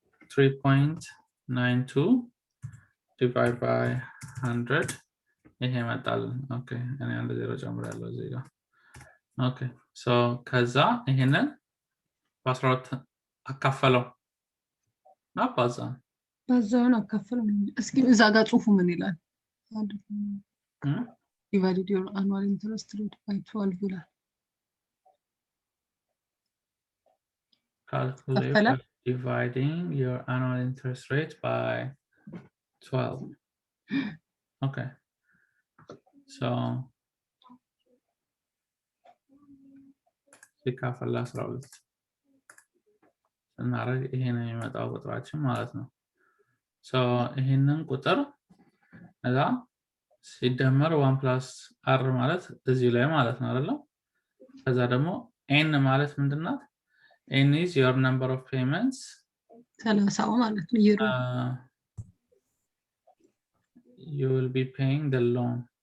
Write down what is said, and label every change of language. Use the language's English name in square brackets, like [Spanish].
[Amharic] 3.92 divided by 100 ይሄ መጣል። ኦኬ እኔ አንድ ዜሮ ጨምራለሁ እዚህ ጋር። ኦኬ so ከዛ ይሄንን በ12 አካፈለው አባዛ በዛውን አካፈለው። እስኪ እዛ ጋር ጽሁፉ ምን ይላል? [English] divided your annual interest rate by 12 ይላል። calculate by dividing your annual interest rate by 12. Okay. [Amharic] So ሲካፈል 12 እናረግ ይሄን የሚመጣው ቁጥራችን ማለት ነው። so ይሄንን ቁጥር እዛ ሲደመር 1 plus r ማለት እዚህ ላይ ማለት ነው አይደል? ከዛ ደግሞ n ማለት ምንድነው? [English] n is your number of payments [Amharic] 30 ማለት ነው ይሩ [English] you will be paying the loan.